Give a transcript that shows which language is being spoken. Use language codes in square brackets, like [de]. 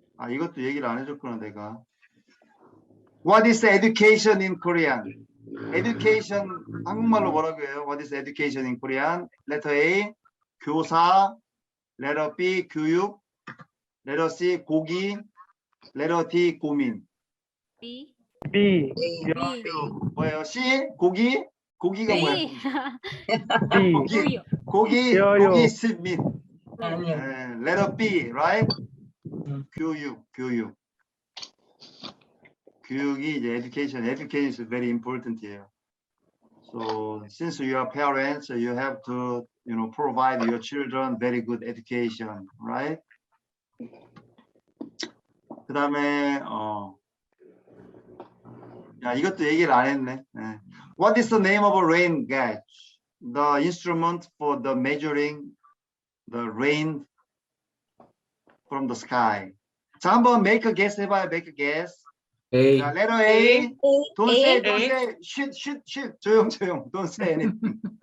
[ko] 이것도 얘기를 안 해줬구나, 내가. [en] What is education in Korean? [ko] Education, 한국말로 뭐라고 해요? [en] What is education in Korean? Letter A, 교사. Letter B, 교육. Letter C, 고기. Letter D, 고민. B. [ko] 뭐예요? C, 고기. 고기가 B. 뭐예요? D. 고기 있습니다. 아니요. [en] Letter B, right? 교육. [ko] 교육이 이제 [en] education is very important here. So since you are parents, you have to, provide your children very good education, right? [ko] 그다음에 이것도 얘기를 안 했네. [en] What is the name of a rain gauge? The instrument for the measuring the rain from the sky. [ko] 자, 한번 [en] make a guess [ko] 해봐요. [en] Make a guess. A. 자, letter A. Don't say. Shoot. [ko] 조용. [en] Don't say anything.